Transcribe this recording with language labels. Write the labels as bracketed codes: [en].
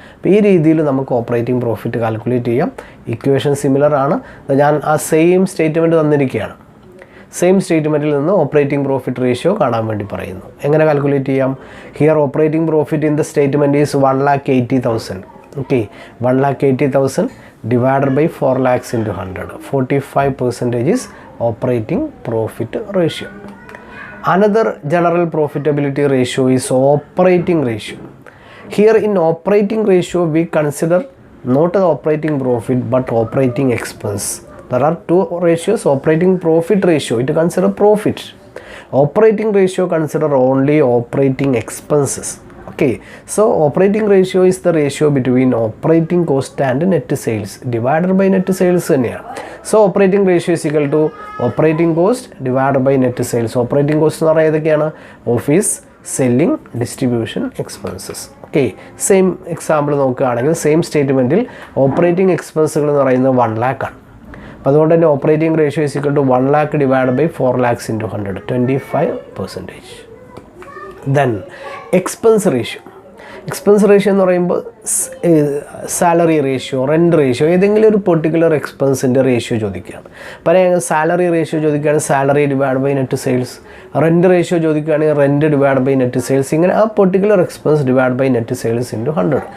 [ml] അപ്പോൾ ഈ രീതിയിൽ നമുക്ക് ഓപ്പറേറ്റിംഗ് പ്രോഫിറ്റ് കാൽക്കുലേറ്റ് ചെയ്യാം. ഇക്വേഷൻ സിമിലർ ആണ്. ഞാൻ ആ സെയിം സ്റ്റേറ്റ്മെൻറ്റ് തന്നിരിക്കുകയാണ്. സെയിം സ്റ്റേറ്റ്മെൻറ്റിൽ നിന്ന് ഓപ്പറേറ്റിംഗ് പ്രോഫിറ്റ് റേഷ്യോ കാണാൻ വേണ്ടി പറയുന്നു. എങ്ങനെ കാൽക്കുലേറ്റ് ചെയ്യാം? [en] Here operating profit in the statement is 1,80,000. Okay, 1,80,000 divided by 4 lakhs into 100. 45% is operating profit ratio. Another general profitability ratio is operating ratio. Here in operating ratio we consider not the operating profit but operating expense. There are two ratios. Operating profit ratio, it consider profit. Operating ratio consider only operating expenses. Okay, so operating ratio is the ratio between operating cost and net sales divided by net sales [ml] തന്നെയാണ്. [en] So operating ratio is equal to operating cost divided by net sales. [ml] Operating cost എന്ന് പറയുന്നത് ഏതൊക്കെയാണ്? Office, selling, distribution expenses. Okay, same example നോക്കുകയാണെങ്കിൽ same സ്റ്റേറ്റ്മെൻറ്റിൽ operating എക്സ്പെൻസുകൾ എന്ന് പറയുന്നത് 1 lakh ആണ്. അപ്പോൾ അതുകൊണ്ട് തന്നെ [en] Operating ratio is equal to 1 lakh divided by 4 lakhs into 100, 25%. Then expense ratio. [ml] Expense ratio എന്ന് പറയുമ്പോൾ സാലറി റേഷ്യോ, റെൻറ്റ് റേഷ്യോ, ഏതെങ്കിലും ഒരു പെർട്ടിക്കുലർ എക്സ്പെൻസിൻ്റെ റേഷ്യോ ചോദിക്കുകയാണ്. പറയാം സാലറി റേഷ്യോ ചോദിക്കുകയാണെങ്കിൽ salary divide by net sales, rent ratio ചോദിക്കുകയാണെങ്കിൽ rent divide by net sales, ഇങ്ങനെ ആ particular expense divide by net sales into 100.